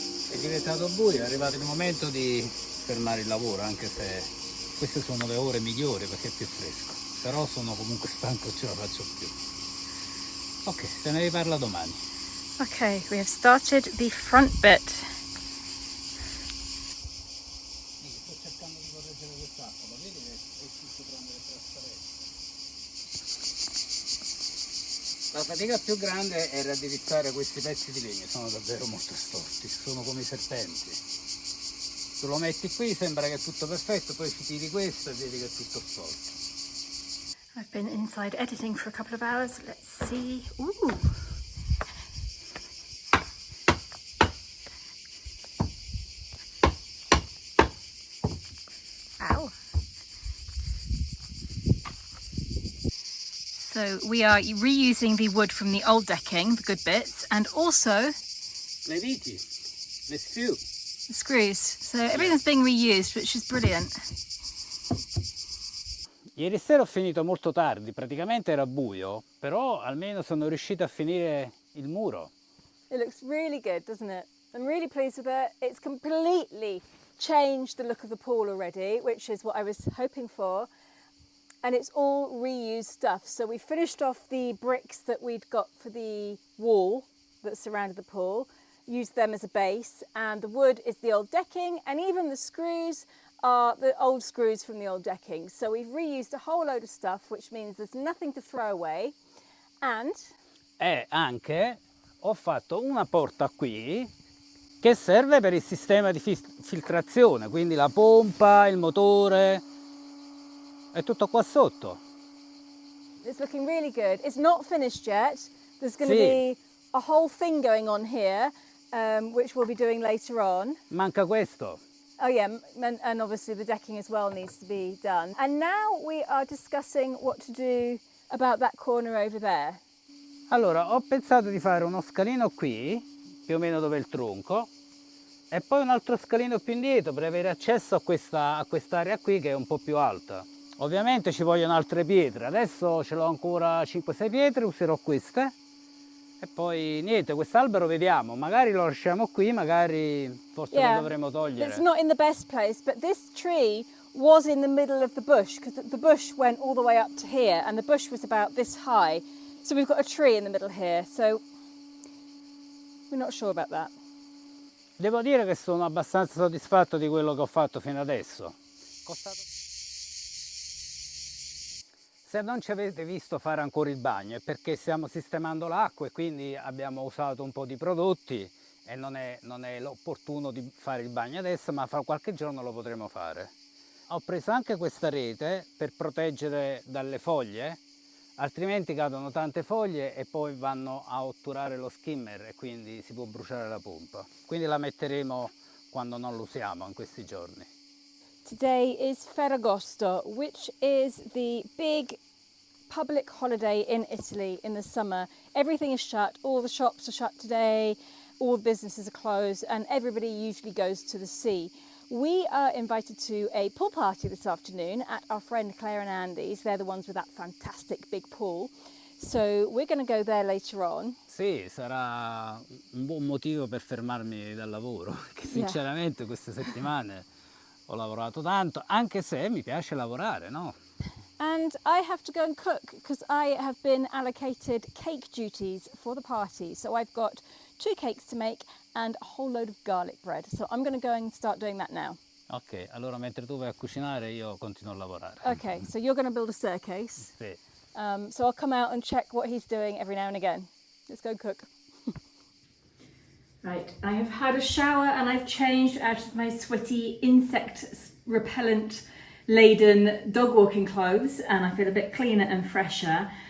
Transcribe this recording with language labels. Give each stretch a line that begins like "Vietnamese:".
Italian: È diventato buio, è arrivato il momento di fermare il lavoro, anche se Queste sono le ore migliori perché è più fresco, però sono comunque stanco e ce la faccio più. Ok, se ne riparla domani.
English: Okay, we have started the front bit.
Italian: Sto cercando di correggere quest'acqua, lo vedi che è tutto prendere trasparenza. La fatica più grande è raddrizzare questi pezzi di legno, sono davvero molto storti, sono come i serpenti. Tu lo metti qui, sembra che è tutto perfetto, poi ci tiri questo e vedi che è tutto storto.
English: I've been inside editing for a couple of hours. Let's see. Ooh. Ow. So we are reusing the wood from the old decking, the good bits, and also
Italian: Le viti, le screw.
English: the screws. So everything's being reused, which is brilliant.
Italian: Ieri sera ho finito molto tardi, praticamente era buio, però almeno sono riuscito a finire il muro.
English: It looks really good, doesn't it? I'm really pleased with it. It's completely changed the look of the pool already, which is what I was hoping for. And it's all reused stuff. So we finished off the bricks that we'd got for the wall that surrounded the pool, used them as a base, and the wood is the old decking, and even the screws are the old screws from the old decking. So we've reused a whole load of stuff, which means there's nothing to throw away. And
Italian: E anche ho fatto una porta qui che serve per il sistema di filtrazione, quindi la pompa, il motore, è tutto qua sotto.
English: it's looking really good. It's not finished yet. There's going to
Italian: Sì.
English: be a whole thing going on here, which we'll be doing later on.
Italian: Manca questo.
English: Oh yeah, and obviously the decking as well needs to be done. And now we are discussing what to do about that corner over there.
Italian: Allora, ho pensato di fare uno scalino qui, più o meno dove è il tronco, e poi un altro scalino più indietro per avere accesso a quest'area qui che è un po' più alta. Ovviamente ci vogliono altre pietre, adesso ce l'ho ancora 5-6 pietre, userò queste. E poi niente, quest'albero vediamo, magari lo lasciamo qui, magari forse lo dovremo togliere.
English: It's not in the best place, but this tree was in the middle of the bush because the bush went all the way up to here and the bush was about this high. So we've got a tree in the middle here, so we're not sure about that.
Italian: Devo dire che sono abbastanza soddisfatto di quello che ho fatto fino adesso. Se non ci avete visto fare ancora il bagno è perché stiamo sistemando l'acqua e quindi abbiamo usato un po' di prodotti e non è opportuno di fare il bagno adesso, ma fra qualche giorno lo potremo fare. Ho preso anche questa rete per proteggere dalle foglie, altrimenti cadono tante foglie e poi vanno a otturare lo skimmer e quindi si può bruciare la pompa. Quindi la metteremo quando non lo usiamo in questi giorni.
English: Today is Ferragosto, which is the big public holiday in Italy in the summer. Everything is shut, all the shops are shut today, all the businesses are closed, and everybody usually goes to the sea. We are invited to a pool party this afternoon at our friend Claire and Andy's. They're the ones with that fantastic big pool. So we're going to go there later on.
Italian: Sì, sarà un buon motivo per fermarmi dal lavoro, che sinceramente queste settimane ho lavorato tanto, anche se mi piace lavorare, no?
English: And I have to go and cook because I have been allocated cake duties for the party. So I've got 2 cakes to make and a whole load of garlic bread. So I'm going to go and start doing that now.
Italian: Ok, allora mentre tu vai a cucinare io continuo a lavorare.
English: Okay, so you're going to build a staircase.
Italian: Sì.
English: So I'll come out and check what he's doing every now and again. Let's go cook. Right, I have had a shower and I've changed out of my sweaty insect repellent laden dog walking clothes and I feel a bit cleaner and fresher.